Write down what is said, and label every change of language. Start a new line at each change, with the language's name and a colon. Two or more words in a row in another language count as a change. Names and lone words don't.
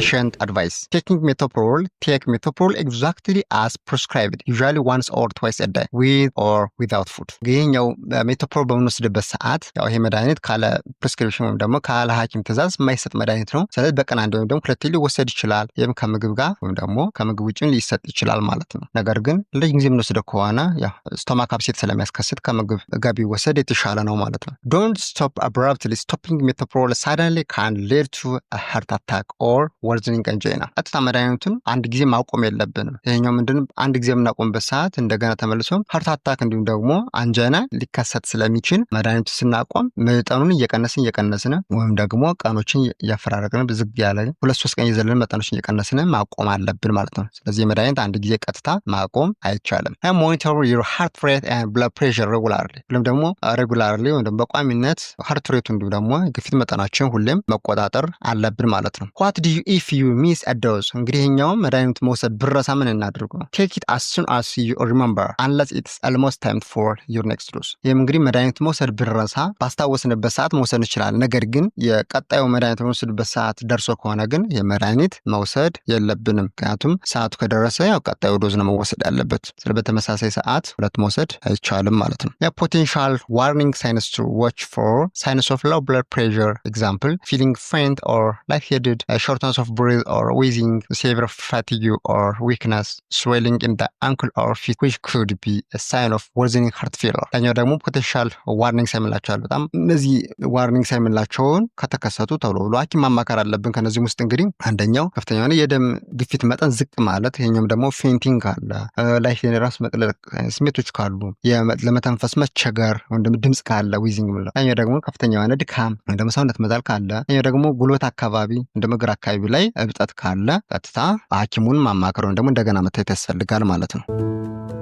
English: patient advice. Taking metoprolol, take metoprolol exactly as prescribed, usually once or twice a day, with or without food.
Amharic: ይሄኛው ሜቶፕሮል በምንወስድበት ሰዓት ያው ይሄ መድኃኒት ካለ ፕሪስክሪፕሽን ወይም ደግሞ ካለ ሐኪም ትእዛዝ የማይሰጥ መድኃኒት ነው። ስለዚህ በቀን አንድ ወይም ደግሞ ሁለቴ ሊወሰድ ይችላል። ይህም ከምግብ ጋር ወይም ደግሞ ከምግብ ውጭም ሊሰጥ ይችላል ማለት ነው። ነገር ግን ለረጅም ጊዜ የምንወስደው ከሆነ ያው
English: stomach upset
Amharic: ስለሚያስከስት ከምግብ ጋር ቢወሰድ የተሻለ ነው ማለት ነው።
English: Don't stop abruptly. Stopping metoprolol suddenly can lead to a heart attack or worsening angina.
Amharic: ቀጥታ መድኃኒቱን አንድ ጊዜ ማቆም የለብንም። ይሄኛው ምንድነው አንድ ጊዜ የምናቆምበት ሰዓት እንደገና ተመልሶ
English: heart attack
Amharic: እንዲሁም ደግሞ አንጀና ሊከሰት ስለሚችል መድኃኒቱ ስናቆም መጠኑን እየቀነስን ወይም ደግሞ ቀኖችን እያፈራረቅን ዝግ ያለ 2-3 ቀን ይዘልን መጠኖችን እየቀነስን ማቆም አለብን ማለት ነው። ስለዚህ መድኃኒት አንድ ጊዜ ቀጥታ ማቆም አይቻልም።
English: Monitor your heart rate and blood pressure regularly.
Amharic: ሁሌም ደግሞ regularly ወይም ደግሞ በቋሚነት ሃርት ሬቱ እንዲሁም ደግሞ ግፊት መጠናችን ሁሌም መቆጣጠር አለብን ማለት ነው።
English: What do you if you miss a dose?
Amharic: እንግዲህ ይሄኛው መድኃኒት መውሰድ ብረሳ ምን እናድርገው?
English: Take it as soon as you remember unless it's almost time for your next dose.
Amharic: ይሄም እንግዲህ መድኃኒት መውሰድ ብረሳ ባስታወስንበት ሰዓት መውሰድ እንችላለን። ነገር ግን የቀጣዩ መድኃኒት መውሰድበት ሰዓት ደርሶ ከሆነ ግን የመድኃኒት መውሰድ የለብንም። ምክንያቱም ሰዓቱ ከደረሰ ያው ቀጣዩ ዶዝ ነው መወሰድ ያለበት። ስለዚህ በተመሳሳይ ሰዓት ሁለት መውሰድ አይቻልም ማለት ነው።
English: Potential warning signs to watch for: signs of low blood pressure, example, feeling faint or lightheaded, shortness of breath or wheezing, severe fatigue or weakness, swelling in the ankle or feet, which could be a sign of worsening heart failure.
Amharic: ዳኛው ደግሞ
English: potential warning signs
Amharic: ላቸዋል። በጣም እነዚህ
English: warning signs
Amharic: ላቸውን ከተከሰቱ ተብሎ ብሎ ሐኪም ማማከር አለብን። ከነዚህ ውስጥ እንግዲህ አንደኛው ከፍተኛ የሆነ የደም ግፊት መጠን ዝቅ ማለት፣ ይሄኛውም ደግሞ ፌንቲንግ ካለ፣ ላይት ራስ መቅለጥ ስሜቶች ካሉ፣ ለመተንፈስ መቸገር ወይም ደግሞ ድምጽ ካለ ዊዚንግ ብለው፣ ዳኛው ደግሞ ከፍተኛ የሆነ ድካም ወይም ደግሞ ሰውነት መዛል ካለ፣ ዳኛው ደግሞ ጉልበት አካባቢ እንደ እግር አካባቢ ላይ እብጠት ካለ ቀጥታ ሐኪሙን ማማከር ወይም ደግሞ እንደገና መታየት ያስፈልጋል ማለት ነው።